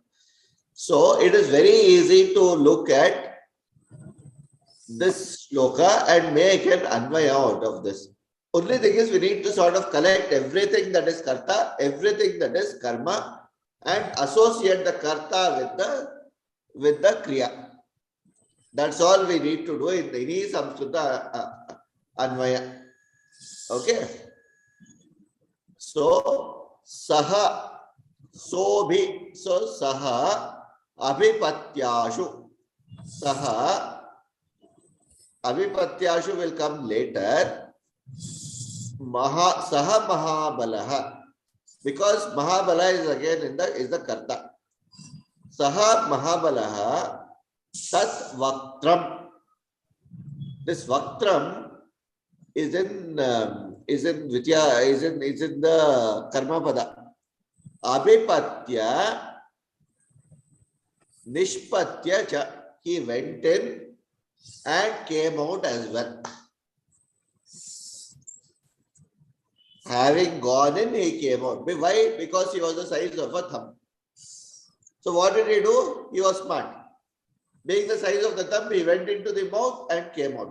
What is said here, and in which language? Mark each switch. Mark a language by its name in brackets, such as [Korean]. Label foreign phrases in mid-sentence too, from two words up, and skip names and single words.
[English] So it is very easy to look at this shloka and make an anvaya out of this. Only thing is we need to sort of collect everything that is karta, everything that is karma, and associate the karta with the kriya. That's all we need to do in any [Sanskrit] Samskrita anvaya. [English] Okay. So [Sanskrit] saha sobhi, so saha abhipatyashu, saha abhipatyashu [English] will come later. [Sanskrit] Saha mahabalaha, [English] because mahabala is again is the karta. [Sanskrit] Saha mahabalaha tat vaktram. [English] This vaktram is in Vitya, is in the [Sanskrit] karma pada. Abhipatya nishpatya cha, [English] he went in and came out as well. Having gone in, he came out. Why? Because he was the size of a thumb. So what did he do? He was smart. Being the size of the thumb, he went into the mouth and came out.